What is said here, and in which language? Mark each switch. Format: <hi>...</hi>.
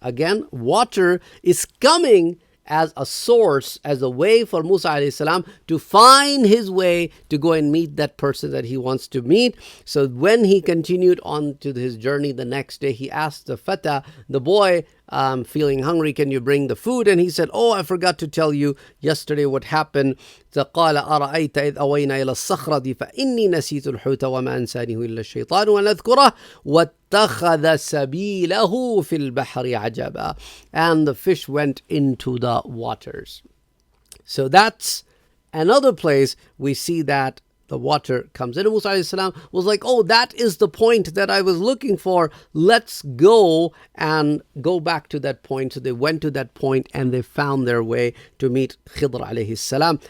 <en>Again, water is coming as a source, as a way for Musa alayhi salam to find his way to go and meet that person that he wants to meet. So when he continued on to his journey the next day, he asked the fata, the boy, feeling hungry, can you bring the food? And he said, oh, I forgot to tell you yesterday what happened.</en> <ar>قال أرأيت إذ أوينا إلى الصخرة فإني نسيت الحوت وما أنسانيه إلا الشيطان وأن أذكره واتخذ سبيله في البحر عجبا.</ar> <en>And the fish went into the waters. So that's another place we see that the water comes in. And Musa alayhi salam was like, oh, that is the point that I was looking for. Let's go and go back to that point. So they went to that point and they found their way to meet Khidr alayhi salam.</en>